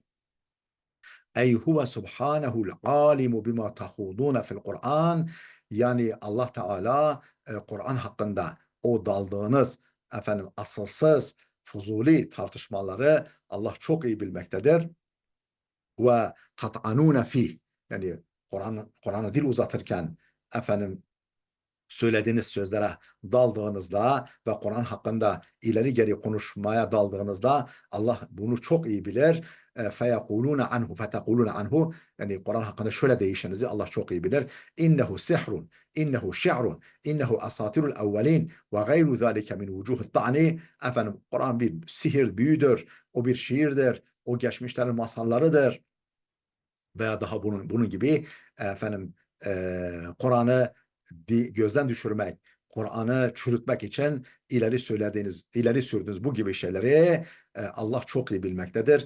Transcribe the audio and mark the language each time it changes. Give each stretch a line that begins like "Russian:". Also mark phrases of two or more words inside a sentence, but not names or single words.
Arabic: أي هو سبحانه العليم بما تخوضون في القرآن,
Turkish: yani Allah Teala Kur'an hakkında o daldığınız asılsız, fuzuli tartışmaları Allah çok iyi bilmektedir.
Arabic: وتطعنون فيه,
Turkish: yani Kur'an'a dil uzatırken söylediğiniz sözlere daldığınızda ve Kur'an hakkında ileri geri konuşmaya daldığınızda Allah bunu çok iyi bilir.
Arabic: فَيَقُولُونَ عَنْهُ فَتَقُولُونَ عَنْهُ,
Turkish: yani Kur'an hakkında şöyle değişinizi Allah çok iyi bilir.
Arabic: إنه سحر إنه شعر إنه أساطير الأولين وغير ذلك من وجوه الطعن.
Turkish: Kur'an bir sihir, büyüdür. O bir şiirdir. O geçmişlerin masallarıdır. Veya daha bunun gibi Kur'an'ı gözden düşürmek, Kur'an'ı çürütmek için ileri sürdüğünüz bu gibi şeyleri Allah çok iyi bilmektedir.